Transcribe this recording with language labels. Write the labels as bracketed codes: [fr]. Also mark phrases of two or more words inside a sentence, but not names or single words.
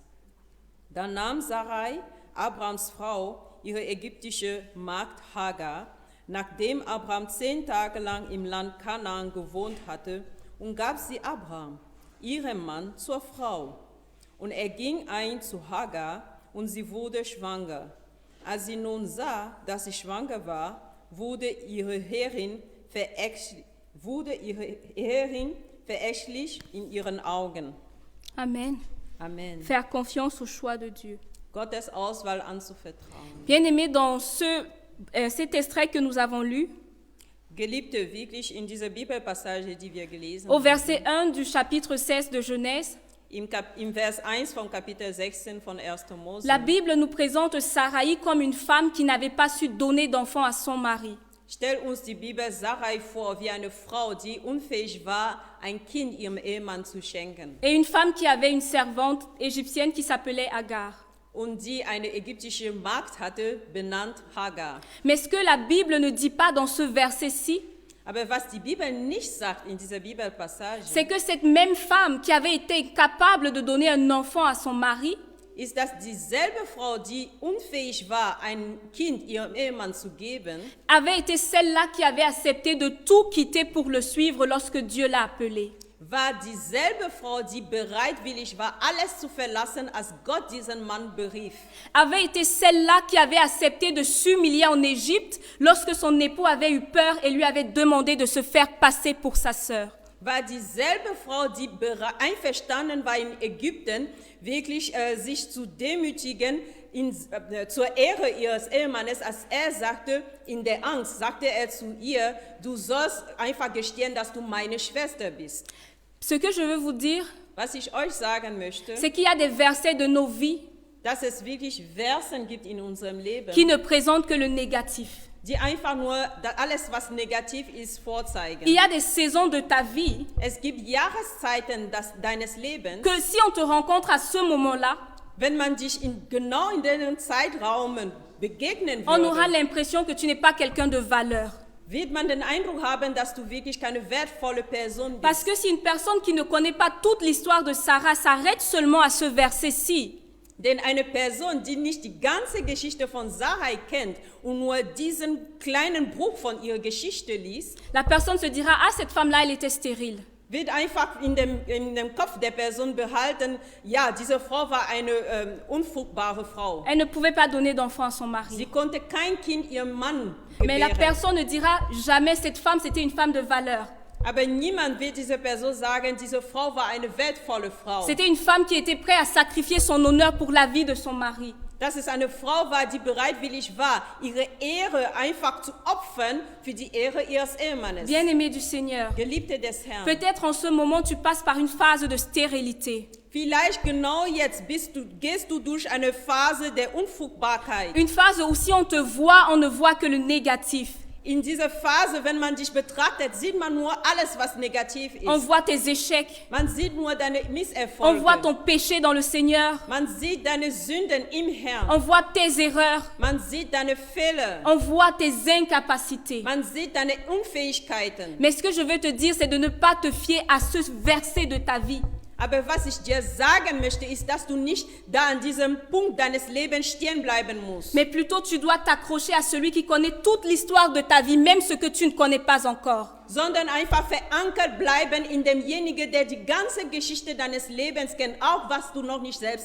[de] Dann nahm Sarai, Abrahams Frau, ihre ägyptische Magd Hagar, nachdem Abraham 10 Tage lang im Land Kanaan gewohnt hatte, und gab sie Abraham, ihrem Mann, zur Frau. Und er ging ein zu Hagar, und sie wurde schwanger. Als sie nun sah, dass sie schwanger war, wurde ihre Herrin verächtlich in ihren Augen. Amen. Amen. [fr] Faire confiance au choix de Dieu. [de] Gottes Auswahl anzuvertrauen. [fr] Bien-aimés, dans cet extrait que nous avons lu, [de] Geliebte, wirklich in dieser Bibelpassage, die wir gelesen [fr] au [de] haben, [fr] verset 1 du chapitre 16 de Genèse, [de] im Vers 1 vom Kapitel 16 von 1. Mose, [fr] la Bible nous présente Sarai comme une femme qui n'avait pas su donner d'enfant à son mari. [de] stellt uns die Bibel Sarai vor wie eine Frau, die unfähig war, ein Kind ihrem Ehemann zu schenken. [fr] Et une femme qui avait une servante égyptienne qui s'appelait Agar. [de] Und die eine ägyptische Magd hatte, benannt Hagar. [fr] Mais ce que la Bible ne dit pas dans ce verset-ci, [de] Aber was die Bibel nicht sagt in dieser Bibelpassage, [fr] c'est que cette même femme qui avait été incapable de donner un enfant à son mari, [de] ist, dass dieselbe Frau, die unfähig war, ein Kind ihrem Ehemann zu geben, [fr] avait été celle-là qui avait accepté de tout quitter pour le suivre lorsque Dieu l'a appelée. [de] war dieselbe Frau, die bereitwillig war, alles zu verlassen, als Gott diesen Mann berief. [fr] Avait été celle-là qui avait accepté de s'humilier en Égypte lorsque son époux avait eu peur et lui avait demandé de se faire passer pour sa sœur. [de] War dieselbe Frau, die einverstanden war in Ägypten, wirklich sich zu demütigen zur Ehre ihres Ehemannes, als er sagte, in der Angst, sagte er zu ihr, du sollst einfach gestehen, dass du meine Schwester bist. [fr] Ce que je veux vous dire, [de] Was ich euch sagen möchte, [fr] c'est qu'il y a des versets de nos vies [de] dass es wirklich Versen gibt in unserem Leben, [fr] qui ne présentent que le négatif. [de] die einfach nur alles, was negativ ist, vorzeigen. [fr] Il y a des saisons de ta vie [de] Es gibt Jahreszeiten deines Lebens, [fr] que si on te rencontre à ce moment-là, [de] wenn man dich genau in diesem Zeitraum begegnen [fr] on aura [de] würde, [fr] l'impression que tu n'es pas quelqu'un de valeur. [de] wird man den Eindruck haben, dass du wirklich keine wertvolle Person [fr] Parce [de] bist. [fr] que si une personne qui ne connaît pas toute l'histoire de Sarah s'arrête seulement à ce verset-ci, [de] Denn eine Person, die nicht die ganze Geschichte von Sarai kennt und nur diesen kleinen Bruch von ihrer Geschichte liest, [fr] la personne se dira, ah, cette femme-là, elle était stérile. [de] wird einfach in dem Kopf der Person behalten, ja, diese Frau war eine unfruchtbare Frau. [fr] Elle ne pouvait pas donner d'enfant à son mari. [de] Sie konnte kein Kind ihrem Mann [fr] Mais la [de] gebären. [fr] personne ne dira jamais, cette femme, c'était une femme de valeur. [de] Aber niemand wird dieser Person sagen, diese Frau war eine wertvolle Frau. [fr] C'était une femme qui était prête à sacrifier son honneur pour la vie de son mari. [de] Dass es eine Frau war, die bereitwillig war, ihre Ehre einfach zu opfern für die Ehre ihres Ehemannes. [fr] Bien-aimé du Seigneur, [de] Geliebte des Herrn. [fr] peut-être en ce moment, tu passes par une phase de stérilité. [de] Vielleicht genau jetzt gehst du durch eine Phase der Unfruchtbarkeit. [fr] Une phase où si on te voit, on ne voit que le négatif. [de] In dieser Phase, wenn man dich betrachtet, sieht man nur alles, was negativ ist. [fr] On voit tes échecs. [de] Man sieht nur deine [fr] On [de] Misserfolge. [fr] voit ton péché dans le Seigneur. [de] Man sieht deine Sünden im Herrn. [fr] On voit tes erreurs. [de] Man sieht deine Fehler. [fr] On voit tes incapacités. [de] Man sieht deine Unfähigkeiten. [fr] Mais ce que je veux te dire, c'est de ne pas te fier à ce verset de ta vie. [de] Aber was ich dir sagen möchte, ist, dass du nicht da an diesem Punkt deines Lebens stehen bleiben musst. [fr] Mais plutôt, tu dois t'accrocher à celui qui connaît toute l'histoire de ta vie, même ce que tu ne connais pas encore. [de] Sondern einfach verankert bleiben in demjenigen, der die ganze Geschichte deines Lebens kennt, auch was du noch nicht selbst